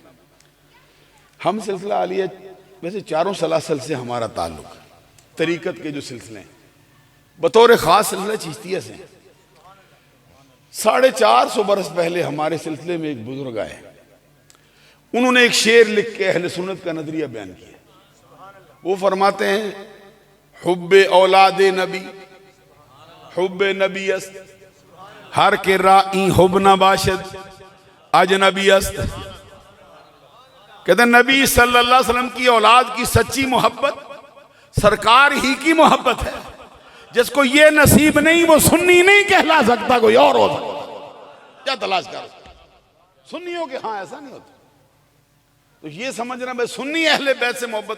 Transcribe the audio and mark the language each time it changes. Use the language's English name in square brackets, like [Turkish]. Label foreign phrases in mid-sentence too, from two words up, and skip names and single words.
[Urdu] ہم سلسلہ عالیہ ویسے چاروں سلاسل سے ہمارا تعلق ہے، طریقت کے جو سلسلے ہیں، بطور خاص سلسلہ چشتیہ سے 450 برس پہلے ہمارے سلسلے میں ایک بزرگ آئے، انہوں نے ایک شعر لکھ کے اہل سنت کا نظریہ بیان کیا۔ وہ فرماتے ہیں [Persian] حب اولاد نبی حب نبی است، ہر کے رائی حب نباشد اجنبی است۔ [Urdu] کہتے ہیں نبی صلی اللہ علیہ وسلم کی اولاد کی سچی محبت سرکار ہی کی محبت ہے۔ جس کو یہ نصیب نہیں وہ سنی نہیں کہلا سکتا، کوئی اور ہو سکتا، کیا تلاش کر سکتا؟ سنیوں کے ہاں ایسا نہیں ہوتا۔ تو یہ سمجھنا بھائی سنی اہل بیت سے محبت۔